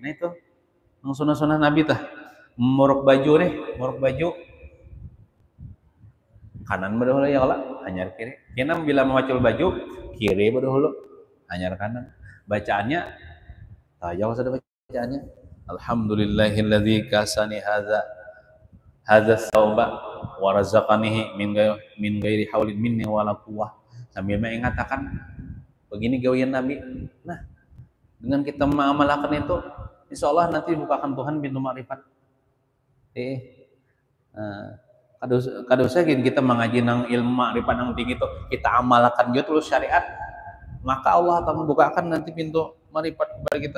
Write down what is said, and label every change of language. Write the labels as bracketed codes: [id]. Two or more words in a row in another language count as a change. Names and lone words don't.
[bjn] Nah itu sunnah-sunnah Nabi tuh. Morok baju nih, morok baju kanan berdahulu ya kalau hanyar kiri. Kena bila memacul baju kiri berdahulu hanyar kanan. [id] Bacaannya tajam sudah bacaannya. [ar] الحمد لله الذي كساني هذا الثوب ورزقنيه من غير حول مني ولا قوة, [id] sambil mengatakan begini gawian Nabi. Nah, dengan kita mengamalkan itu, [ar] إن شاء الله [id] nanti bukakan Tuhan pintu makrifat. Kadosa kita mengaji nang ilmu makrifat nang tinggi itu, kita amalkan juga terus syariat, maka Allah akan membukakan nanti pintu makrifat kepada kita.